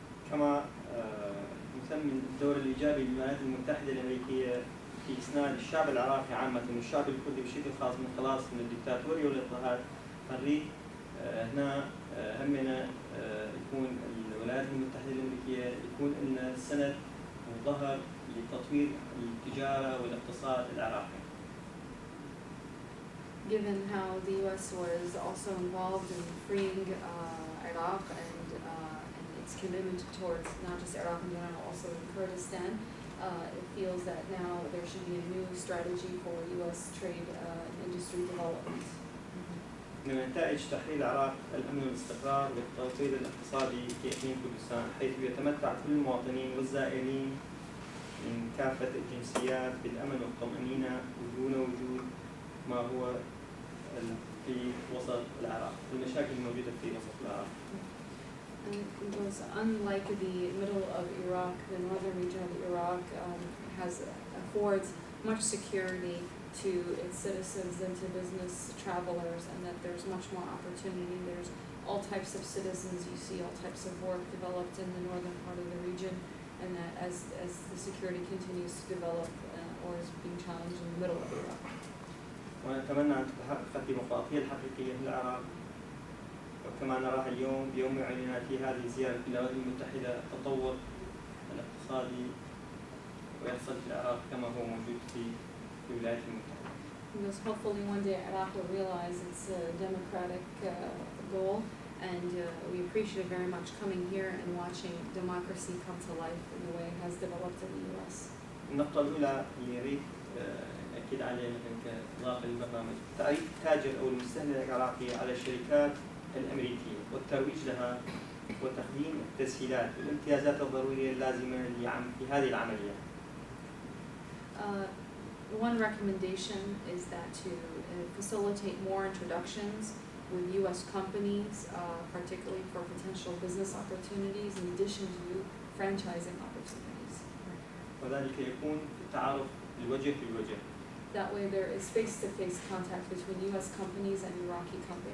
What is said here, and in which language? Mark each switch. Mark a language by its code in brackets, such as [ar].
[ar] كما نسمي الدور الإيجابي للولايات المتحدة الأمريكية في إسناد الشعب العراقي عامة والشعب الكردي بشكل خاص من خلاص من الدكتاتورية والاضطهاد، نريد هنا همنا يكون الولايات المتحدة الأمريكية يكون لنا سند وظهر لتطوير التجارة والاقتصاد العراقي. [en] Given how the U.S. was also involved in freeing Iraq and its commitment towards not just Iraq in general, also in Kurdistan, it feels that now there should be a new strategy for U.S. trade and industry development. [ar] من نتائج تحرير العراق الأمن والاستقرار والتطوير الاقتصادي في إقليم كردستان، حيث يتمتع كل المواطنين والزائرين من كافة الجنسيات بالأمن والطمأنينة دون وجود ما هو في وسط العراق، المشاكل الموجودة في وسط العراق. [en] And it was unlike the middle of Iraq, the northern region of Iraq affords much security to its citizens and to business travelers, and that there's much more opportunity. There's all types of citizens, you see all types of work developed in the northern part of the region, and that as the security continues to develop or is being challenged in the middle of Iraq. [ar] ونتمنى أن تتحقق الديمقراطية الحقيقية في العراق، وكما نراها اليوم بيوم إعلان في هذه الزيارة في الولايات المتحدة التطور الاقتصادي ويحصل في العراق كما هو موجود في الولايات المتحدة. [en] Because hopefully one day Iraq will realize its democratic goal, and we appreciate very much coming here and watching democracy come to life in the way it has developed in the U.S. [ar] النقطة الأولى اللي أريد أكيد عليها مثل كإضافة للبرنامج، تعريف التاجر أو المستهلك العراقي على الشركات الأمريكية والترويج لها وتقديم التسهيلات والامتيازات الضرورية اللازمة في هذه العملية. [en] One recommendation is that to facilitate more introductions with U.S. companies, particularly for potential business opportunities, in addition to franchising opportunities. [ar] وذلك يكون التعارف الوجه للوجه. [en] That way there is face-to-face contact between U.S. companies and Iraqi companies.